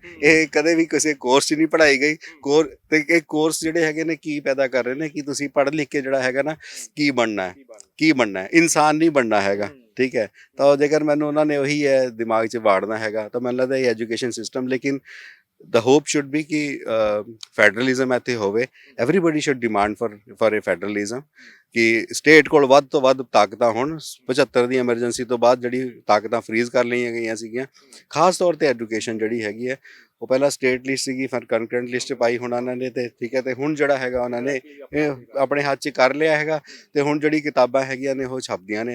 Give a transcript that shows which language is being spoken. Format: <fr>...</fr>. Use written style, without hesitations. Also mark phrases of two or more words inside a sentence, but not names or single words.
<pa>ਇਹ ਕਦੇ ਵੀ ਕਿਸੇ ਕੋਰਸ 'ਚ ਨਹੀਂ ਪੜ੍ਹਾਈ ਗਈ। ਤੇ ਇਹ ਕੋਰਸ ਜਿਹੜੇ ਹੈਗੇ ਨੇ ਕੀ ਪੈਦਾ ਕਰ ਰਹੇ ਨੇ, ਕਿ ਤੁਸੀਂ ਪੜ੍ਹ ਲਿਖ ਕੇ ਜਿਹੜਾ ਹੈਗਾ ਨਾ ਕੀ ਬਣਨਾ ਹੈ, ਇਨਸਾਨ ਨਹੀਂ ਬਣਨਾ ਹੈਗਾ, ਠੀਕ ਹੈ। ਤਾਂ ਜੇਕਰ ਮੈਨੂੰ ਉਹਨਾਂ ਨੇ ਉਹੀ ਹੈ ਦਿਮਾਗ 'ਚ ਵਾੜਨਾ ਹੈਗਾ, ਤਾਂ ਮੈਨੂੰ ਲੱਗਦਾ ਇਹ</pa> <en>education system,</en> <pa>ਲੇਕਿਨ</pa> <en>the hope should be</en> <pa>ਕਿ ਫੈਡਰਲਿਜ਼ਮ ਇੱਥੇ ਹੋਵੇ,</pa> <en>everybody should demand for a federalism</en> <pa>ਕਿ ਸਟੇਟ ਕੋਲ ਵੱਧ ਤੋਂ ਵੱਧ ਤਾਕਤਾਂ ਹੋਣ। 75 ਦੀ ਐਮਰਜੈਂਸੀ ਤੋਂ ਬਾਅਦ ਜਿਹੜੀ ਤਾਕਤਾਂ ਫਰੀਜ਼ ਕਰ ਲਈਆਂ ਗਈਆਂ ਸੀਗੀਆਂ, ਖਾਸ ਤੌਰ ਤੇ ਐਜੂਕੇਸ਼ਨ ਜਿਹੜੀ ਹੈਗੀ ਹੈ ਉਹ ਪਹਿਲਾਂ</pa> <en>state list</en> <pa>ਸੀਗੀ, ਫਿਰ</pa> <en>concurrent list</en> <pa>ਪਾਈ ਹੁਣ ਉਹਨਾਂ ਨੇ, ਤੇ ਠੀਕ ਹੈ, ਤੇ ਹੁਣ ਜਿਹੜਾ ਹੈਗਾ ਉਹਨਾਂ ਨੇ ਇਹ ਆਪਣੇ ਹੱਥ 'ਚ ਕਰ ਲਿਆ ਹੈਗਾ, ਤੇ ਹੁਣ ਜਿਹੜੀ ਕਿਤਾਬਾਂ ਹੈਗੀਆਂ ਨੇ ਉਹ ਛਪਦੀਆਂ ਨੇ।</pa>